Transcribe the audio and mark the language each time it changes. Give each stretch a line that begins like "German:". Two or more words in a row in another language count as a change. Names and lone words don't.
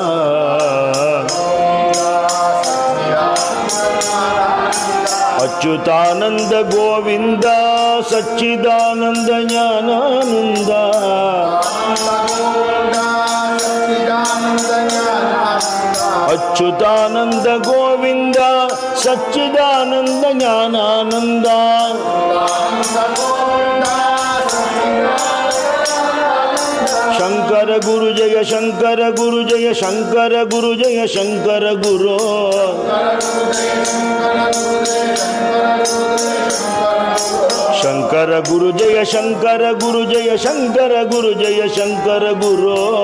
Tamil: அச்சுதானந்த கோவிந்தா சச்சிதானந்த ஞானானந்தா. அச்சுதானந்த கோவிந்தா சச்சிதானந்த ஞானானந்தா.
Sanskrit: शंकर गुरु जय शंकर गुरु जय शंकर गुरु जय शंकर गुरु शंकर गुरु जय शंकर गुरु जय शंकर गुरु जय शंकर गुरु